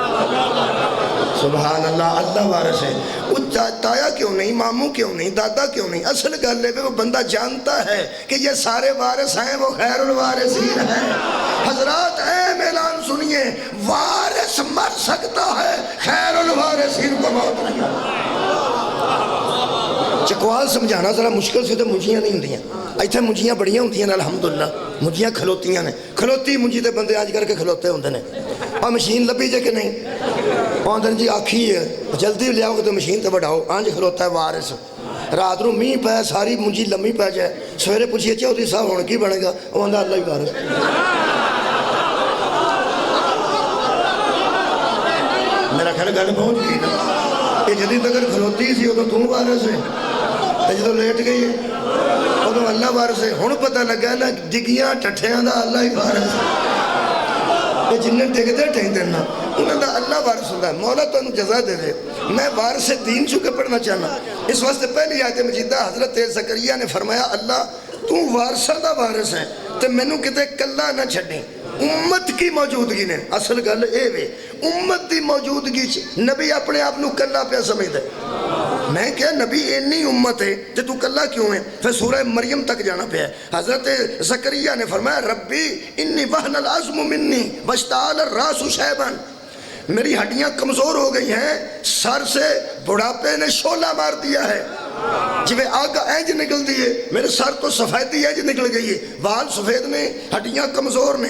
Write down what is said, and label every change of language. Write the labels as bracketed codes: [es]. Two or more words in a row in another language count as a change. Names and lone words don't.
[pa] سبحان اللہ، اللہ وارث ہے۔ وہ تایا کیوں نہیں، ماموں کیوں نہیں، دادا کیوں نہیں، اصل گل ہے وہ بندہ جانتا ہے کہ یہ سارے وارث ہیں، وہ [ar] خیر الوارثین [pa] ہیں۔ [ur] حضرات اہم اعلان سنیے، وارث مر سکتا ہے، [ar] خیر الوارثین [ur] کو موت نہیں۔ [pa] چکوال سمجھانا ذرا مشکل سے تو منجیاں نہیں ہوندیاں، ایتھے منجیاں بڑیاں ہوندیاں الحمدللہ، منجیاں کھلوتیاں نے، کھلوتی منجی دے بندے آج کر کے کھلوتے ہوندے نے۔ اور مشین لبی جے کہ نہیں، آندن جی آکھی ہے جلدی لے آؤ گے تو مشین تے بڑھاؤ، آنج کھلوتا ہے وارث۔ رات نو مین پہ ساری منجی لمبی پہ جائے، سویرے پوچھئے چودھری صاحب ہونے کی بنے گا، وہ آندھا اللہ ہی وارث۔ میرا خیال گل پہنچ گئی نا، کہ جدید اگر کھلوتی سی ادو تو وارث ہے، جدو لیٹ گئی ہے ادو اللہ وارث ہے۔ ہن پتہ لگا نا ڈگیاں ٹھٹھیاں دا اللہ ہی وارث ہے، جنہیں ڈگدے ٹھہندے نا انہوں دا اللہ وارث ہوتا ہے۔ مولا تو انہوں جزا دے دے۔ میں وارث دین چکے پڑھنا چاہنا، اس واسطے پہلی آیت مجیدہ حضرت زکریا نے فرمایا اللہ تو وارثاں دا وارث ہے تے مینوں کتے کلا نہ چھڈیں، امت کی موجودگی نے۔ اصل گل اے وے امت دی موجودگی چ نبی اپنے آپ نو کلا پیا سمجھدا ہے۔ میں کیا نبی اینی امت ہے تے تو کلا کیوں ہے؟ پھر سورہ مریم تک جانا پیا ہے۔ حضرت زکریا نے فرمایا [ar] ربی انی وہن العظم منی واشتعل الراس شیبا، [pa] میری ہڈیاں کمزور ہو گئی ہیں، سر سے بڑھاپے نے شعلہ مار دیا ہے، جویں آگ اینج نکل دیئے، میرے سر تو سفیدی اینج نکل گئی ہے، بال سفید نے، ہڈیاں کمزور نے۔